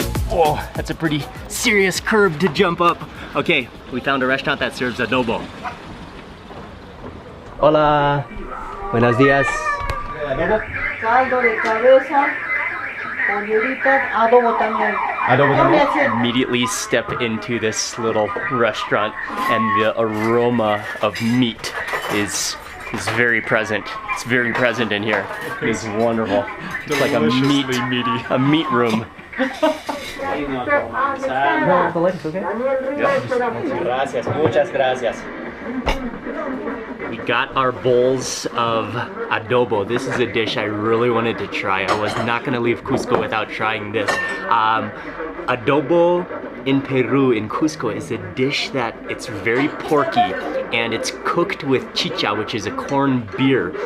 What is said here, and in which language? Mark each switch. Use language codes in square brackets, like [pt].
[en] Whoa, that's a pretty serious curb to jump up. Okay, we found a restaurant that serves adobo. [es] Hola, buenos días. Caldo de cabeza, polleritas, adobo también. Adobo también. [en] Immediately step into this little restaurant, and the aroma of meat is very present. It's very present in here. It is wonderful. It's like a meat room. [es] Gracias, muchas gracias. [en] We got our bowls of adobo. This is a dish I really wanted to try. I was not gonna leave Cusco without trying this. Adobo in Peru, in Cusco, is a dish that it's very porky, and it's cooked with chicha, which is a corn beer.